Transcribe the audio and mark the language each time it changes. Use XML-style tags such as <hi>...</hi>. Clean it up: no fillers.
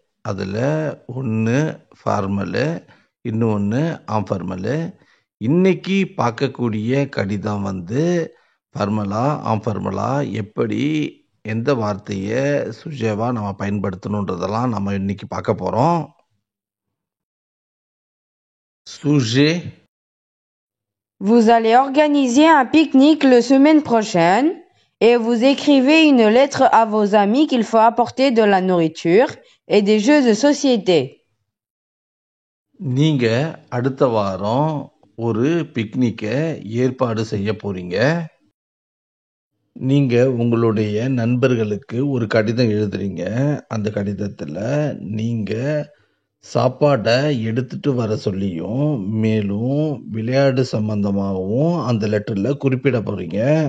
<ta>அதில் ஒன்று ஃபார்மலு, இன்னொன்று ஆம்ஃபார்மலு. இன்னைக்கு பார்க்கக்கூடிய கடிதம் ஃபார்மலா ஆம்ஃபார்மலா எப்படி எந்த வார்த்தையை சுஜேவா நம்ம பயன்படுத்தணுன்றதெல்லாம் நம்ம இன்னைக்கு பார்க்க போகிறோம். சுஜே.</ta> <fr>Vous allez organiser un pique-nique la semaine prochaine et vous écrivez une lettre à vos amis qu'il faut apporter de la nourriture et des jeux de société.</fr> <ta>நீங்க அடுத்த வாரம் ஒரு பிக்னிக்கை ஏற்பாடு செய்ய போறீங்க. நீங்க உங்களுடைய நண்பர்களுக்கு ஒரு கடிதம் எழுதுறீங்க. அந்த கடிதத்துல நீங்க சாப்பாடை எடுத்துட்டு வர சொல்லியும் மேலும் விளையாடு சம்பந்தமாகவும் அந்த லெட்டர்ல குறிப்பிட போறீங்க.</ta>